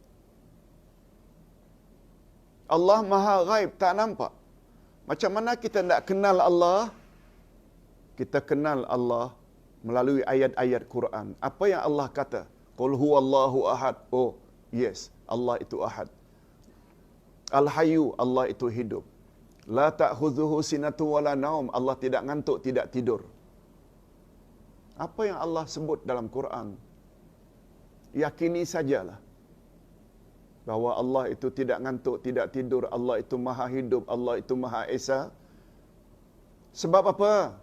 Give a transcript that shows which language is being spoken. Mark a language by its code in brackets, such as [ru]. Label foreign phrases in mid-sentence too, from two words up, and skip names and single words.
[ms] Allah Maha Ghaib, tak nampak. Macam mana kita nak kenal Allah? Kita kenal Allah melalui ayat-ayat Quran. Apa yang Allah kata? [ar] قل هو الله أحد. [en] Oh, yes, [ms] Allah itu ahad. Al-Hayyu, Allah itu hidup. [ar] لا تأخذه سنة ولا نوم. [ms] Allah tidak ngantuk, tidak tidur. Apa yang Allah sebut dalam Quran? Yakini sajalah bahawa Allah itu tidak ngantuk, tidak tidur, Allah itu maha hidup, Allah itu maha esa. Sebab apa?